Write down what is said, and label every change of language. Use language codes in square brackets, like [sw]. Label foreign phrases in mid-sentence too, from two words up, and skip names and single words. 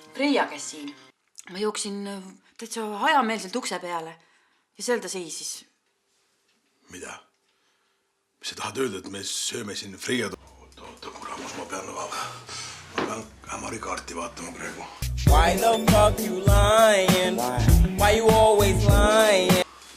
[et] Freia käis siin. Ma jooksin täitsa hajameelselt ukse peale ja seal ta seisis. Mida? Mis sa tahad öelda, et me sööme siin Freia? Oota, kuramus, ma pean Ämari kaarti vaatama praegu. [en] Why the fuck you lying? Why you always lying?